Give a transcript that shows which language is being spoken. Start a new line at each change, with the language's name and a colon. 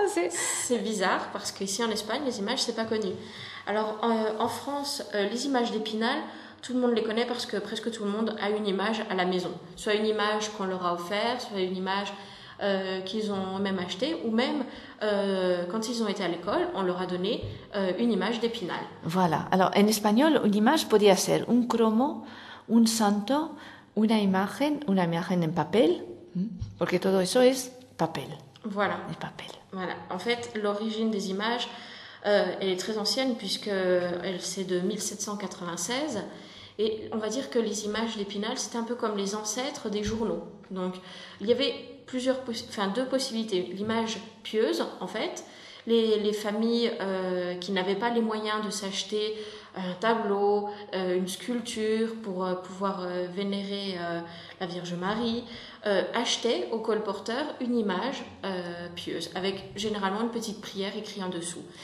French: C'est bizarre, parce qu'ici en Espagne, les images, c'est pas connu. Alors, en France, les images d'Épinal, tout le monde les connaît parce que presque tout le monde a une image à la maison. Soit une image qu'on leur a offerte, soit une image qu'ils ont même achetée, ou même quand ils ont été à l'école, on leur a donné une image d'Épinal. Voilà. Alors, en espagnol, une image
Spanish: podría ser un cromo, un santo, una imagen en papel, porque todo eso es papel.
French: Voilà.
Spanish: Es papel.
French: Voilà. En fait, l'origine des images, elle est très ancienne, puisqu'elle c'est de 1796. Et on va dire que les images d'Épinal, c'était un peu comme les ancêtres des journaux. Donc, il y avait deux possibilités. L'image pieuse, en fait, les familles qui n'avaient pas les moyens de s'acheter un tableau, une sculpture pour pouvoir vénérer la Vierge Marie, achetaient au colporteur une image pieuse, avec généralement une petite prière écrite en dessous.